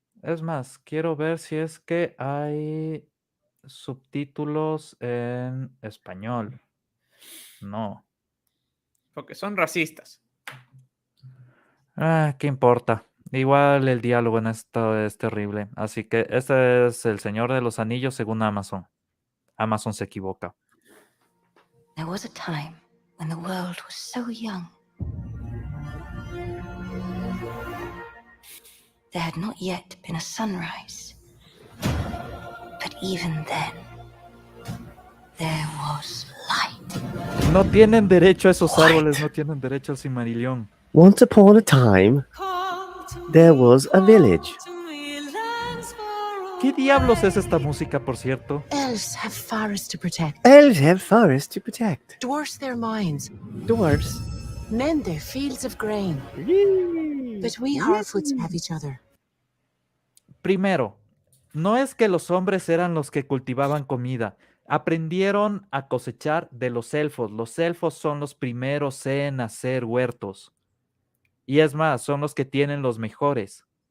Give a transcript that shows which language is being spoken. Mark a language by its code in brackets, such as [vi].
[es] Es más, quiero ver si es que hay subtítulos en español. No. Porque son racistas. ¿Qué importa? Igual el diálogo en esto es terrible. Así que este es El Señor de los Anillos según Amazon. Amazon se equivoca. [en] There was a time when the world was so young. There had not yet been a sunrise. But even then, there was light. [es] No tienen derecho a esos árboles, no tienen derecho al Silmarillion. [en] Once upon a time, there was a village. [es] ¿Qué diablos es esta música, por cierto? [en] Elves have forests to protect. Elves have forests to protect. Dwarfs their mines. Dwarfs. Men their fields of grain. But we Harfoots have each other. [es] Primero, no es que los hombres eran los que cultivaban comida. Aprendieron a cosechar de los elfos. Los elfos son los primeros en hacer huertos. Y es más, son los que tienen los mejores.